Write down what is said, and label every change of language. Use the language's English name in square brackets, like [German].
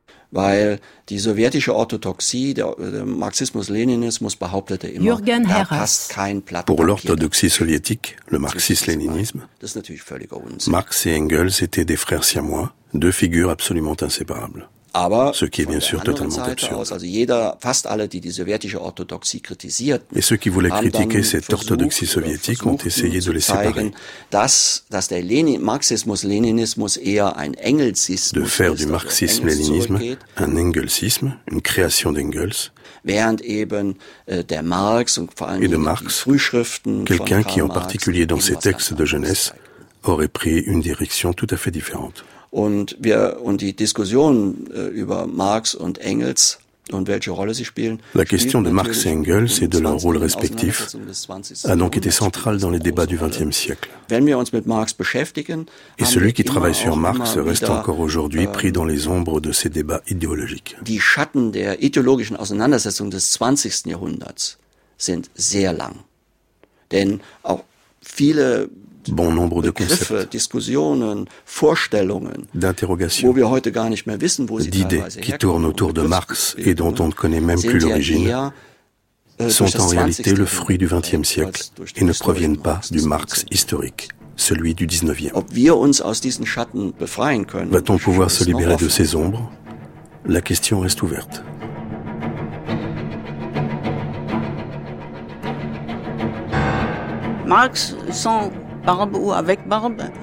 [German] Weil die sowjetische Orthodoxie, der Marxismus-Leninismus behauptete immer, da passt kein Blatt. [French] Pour l'orthodoxie soviétique, le marxisme-léninisme, Marx et Engels étaient des frères siamois, deux figures absolument inséparables. [German] Aber [French] ce qui est bien sûr totalement absurde. [German] Also jeder, fast alle, die die sowjetische Orthodoxie kritisierten, [French] et ceux qui voulaient critiquer cette orthodoxie soviétique ont essayé de les séparer. [German] Dass der Marxismus-Leninismus eher ein Engelsisme [French] de faire du marxisme-léninisme un engelsisme, une création d'Engels, [German] während eben der Marx und vor allem die Frühschriften [French] quelqu'un [German] von [French] qui, en particulier dans ses textes de jeunesse, aurait pris une direction tout à fait différente. [German] Und die Diskussion über Marx und Engels und welche Rolle sie spielen. [French] La question de Marx et Engels et de leur rôle respectif a donc été centrale dans les débats du XXe siècle. [German] Wenn wir uns mit Marx beschäftigen, [French] et celui qui travaille sur Marx reste encore aujourd'hui pris dans les ombres de ces débats idéologiques. [German] Die Schatten der ideologischen Auseinandersetzung des 20. Jahrhunderts sind sehr lang. Denn auch viele [French] bon nombre de [German] Begriffe, [French] concepts, [German] Diskussionen, Vorstellungen, [French] d'interrogations, [German] wo wir heute gar nicht mehr wissen, wo sie [French] d'idées qui tournent autour de Marx et dont on ne connaît même plus l'origine, [German] eher, [French] sont en réalité le fruit du XXe siècle et ne proviennent pas du Marx historique, celui du XIXe. [German] Ob wir uns aus diesen Schatten befreien können, [French] va-t-on pouvoir se libérer de ces ombres? La question reste ouverte. Marx, sans barbe ou avec barbe.